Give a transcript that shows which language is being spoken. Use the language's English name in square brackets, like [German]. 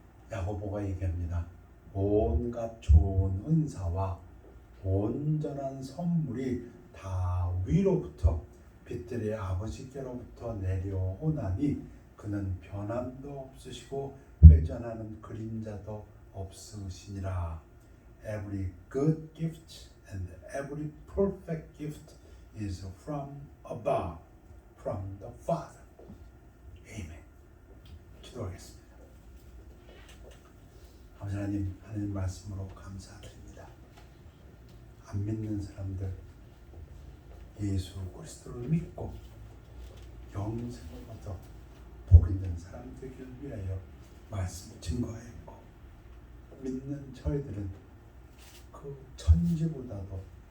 [Korean] 야고보가 얘기합니다. 온갖 좋은 은사와 온전한 선물이 다 위로부터 빛들의 아버지께로부터 내려오나니 그는 변함도 없으시고 회전하는 그림자도 없으시니라. [English] Every good gift and every perfect gift is from above, from the Father. [Korean] Amen. 기도하겠습니다. 아버지 하나님, 하나님 말씀으로 감사드립니다. 안 믿는 사람들, 예수 그리스도를 믿고 영생을 얻어 복 있는 사람 되기를 위하여 말씀을 증거하였고, 믿는 저희들은 그 천지보다도